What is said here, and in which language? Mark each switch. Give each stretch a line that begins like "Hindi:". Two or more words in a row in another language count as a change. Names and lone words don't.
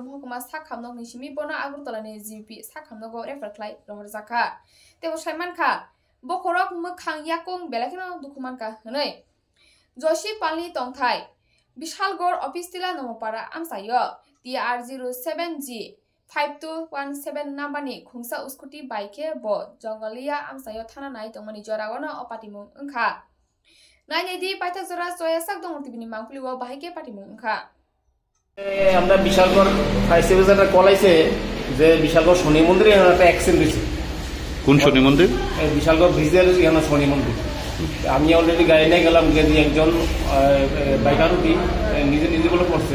Kok Borok: Mohokuma Sakhamno Nishimi Bono Agurtolani GP Sakhamno Go Referklai Rohrzaka Tebo Shaimanka Bokorok Mukhang Yakung Belekeno Dukumanka Hanoi Joshi Palni Tongthai Bishalgor Office Tila Nomopara Amsayo TR07G 5217 nambani khungsa uskuti baike bo jongalia amsayo thana nai tongmani joragono opatimung ungkha naine di paithak jora soya sak dong tibini mangpli wo baike patimung ungkha
Bangla: আমরা বিশালগড়
English: fire service
Bangla: কল আইছে যে বিশালগড় শনি মন্দিরে একটা অ্যাক্সিডেন্ট হইছে কোন শনি মন্দির বিশালগড় ব্রিজের এখানে শনি মন্দির আমি অলরেডি গাড়ি নিয়ে গেলাম যে একজন বাইকার উঠি নিজে নিজে বলে করছে